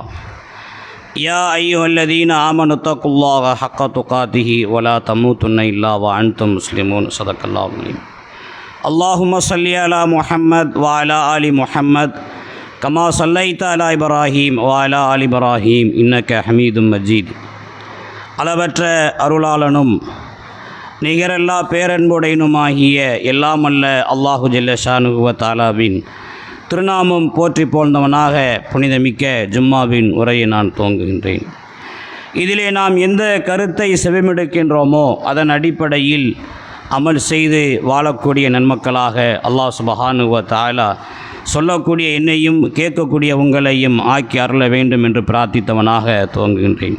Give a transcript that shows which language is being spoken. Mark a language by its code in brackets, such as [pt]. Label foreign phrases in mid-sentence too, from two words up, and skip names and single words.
[ar] يا أيها الذين آمنوا اتقوا الله حق تقاته ولا تموتن إلا وأنتم مسلمون. صدق الله العظيم. اللهم صل على محمد وعلى آل محمد كما صليت على إبراهيم وعلى آل إبراهيم إنك حميد مجيد. [ta] அளவற்ற அருளாளனும் நிகரல்லா பேரன்புடையனுமாகிய எல்லாம் அல்ல [ar] الله جل شأنه وتعالى [ta] திருநாமம் போற்றி போழ்ந்தவனாக புனிதமிக்க ஜும்மாவின் உரையை நான் துவங்குகின்றேன். இதிலே நாம் எந்த கருத்தை செவிமெடுக்கின்றோமோ அதன் அடிப்படையில் அமல் செய்து வாழக்கூடிய நன்மக்களாக [ar] الله سبحانه وتعالى [ta] சொல்லக்கூடிய என்னையும் கேட்கக்கூடிய உங்களையும் ஆக்கி அருள வேண்டும் என்று பிரார்த்தித்தவனாக துவங்குகின்றேன்.